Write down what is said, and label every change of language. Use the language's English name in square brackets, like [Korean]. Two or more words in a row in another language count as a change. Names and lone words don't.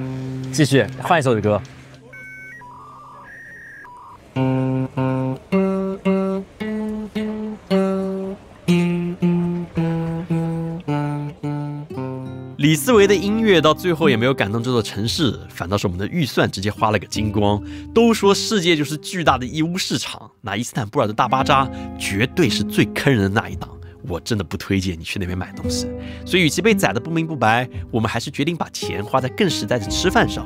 [Chinese] 繼續換一首歌。李思維的音樂到最後也沒有感動這座城市，反倒是我們的預算直接花了個精光。都說世界就是巨大的義烏市場，那伊斯坦布爾的大巴扎絕對是最坑人的那一檔。我真的不推薦你去那邊買東西。所以與其被宰得不明不白，我們還是決定把錢花在更實在的吃飯上。